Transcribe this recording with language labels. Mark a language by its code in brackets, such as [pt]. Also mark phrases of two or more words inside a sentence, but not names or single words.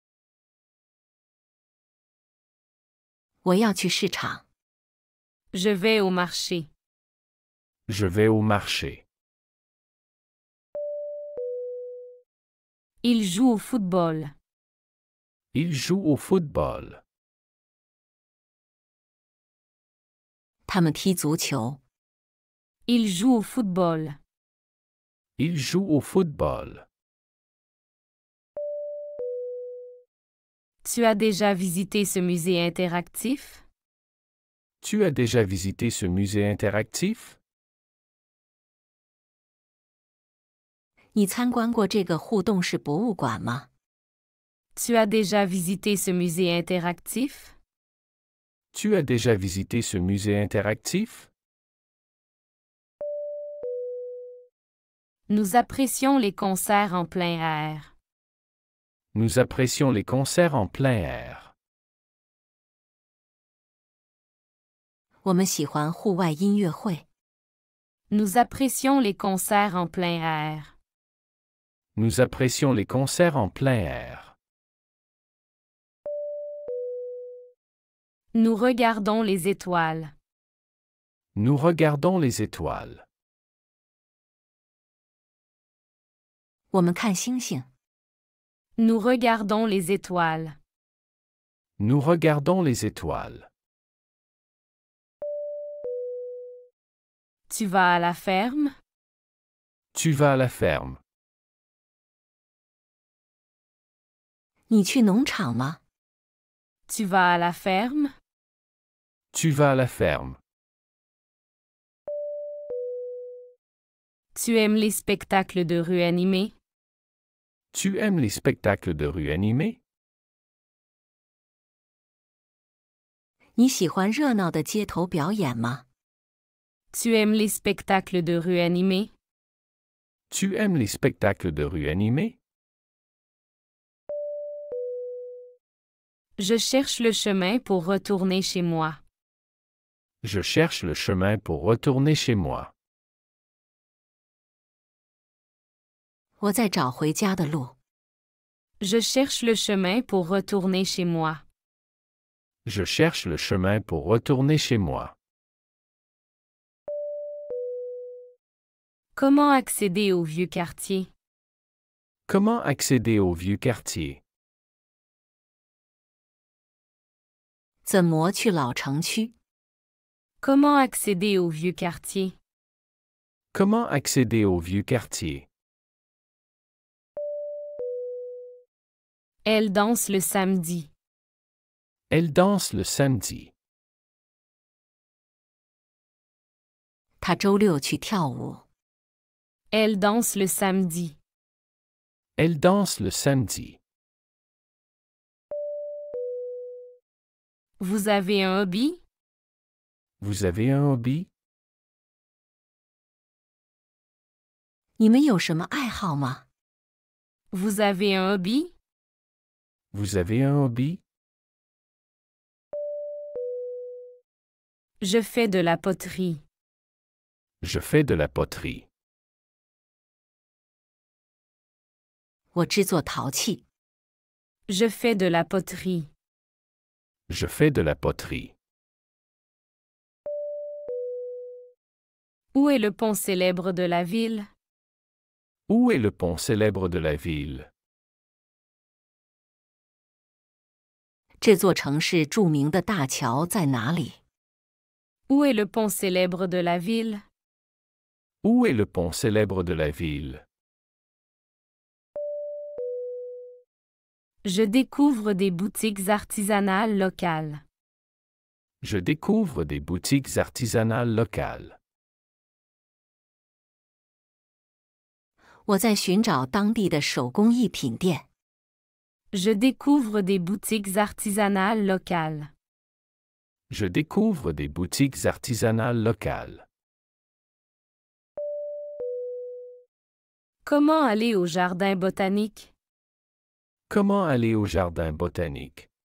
[zh] 我要去市场。 [fr] Je vais au marché. Je vais au marché. Il joue au football. Il joue au football. [zh] 他们踢足球。 [fr] Il joue au football. Il joue au football. Tu as déjà visité ce musée interactif? Tu as déjà visité ce musée interactif? [zh] 你参观过这个互动式博物馆吗？ [fr] Tu as déjà visité ce musée interactif? Tu as déjà visité ce musée interactif? Nous apprécions les concerts en plein air. Nous apprécions les concerts en plein air. [zh] 我们喜欢户外音乐会。 [fr] Nous apprécions les concerts en plein air. Nous apprécions les concerts en plein air. Nous regardons les étoiles. Nous regardons les étoiles. [zh] 我们看星星。 [fr] Nous regardons les étoiles. Nous regardons les étoiles. Tu vas à la ferme? Tu vas à la ferme. [zh] 你去农场吗？ [fr] Tu vas à la ferme? Tu vas à la ferme. Tu aimes les spectacles de rue animés? Tu aimes les spectacles de rue animés? [zh] 你喜欢热闹的街头表演吗？ [fr] Tu aimes les spectacles de rue animés? Tu aimes les spectacles de rue animés? Je cherche le chemin pour retourner chez moi. Je cherche le chemin pour retourner chez moi. [zh] 我在找回家的路。 [fr] Je cherche le chemin pour retourner chez moi. Je cherche le chemin pour retourner chez moi. Comment accéder au vieux quartier? Comment accéder au vieux quartier? [zh] 怎么去老城区？ [fr] Comment accéder au vieux quartier? Comment accéder au vieux quartier? Elle danse le samedi. Elle danse le samedi. [zh] 他周六去跳舞。 [fr] Elle danse le samedi. Elle danse le samedi. Vous avez un hobby? Vous avez un hobby? [zh] 你们有什么爱好吗？ [fr] Vous avez un hobby? Vous avez un hobby? Je fais de la poterie. Je fais de la poterie. [zh] 我制作陶器。 [fr] Je fais de la poterie. Je fais de la poterie. Où est le pont célèbre de la ville? Où est le pont célèbre de la ville? [zh] 这座城市著名的大桥在哪里？ [fr] Où est le pont célèbre de la ville? Où est le pont célèbre de la ville? Je découvre des boutiques artisanales locales. Je découvre des boutiques artisanales locales. [zh] 我在寻找当地的手工艺品店。 [fr] Je découvre des boutiques artisanales locales. Je découvre des boutiques artisanales locales. Comment aller au jardin botanique? Comment aller au jardin botanique?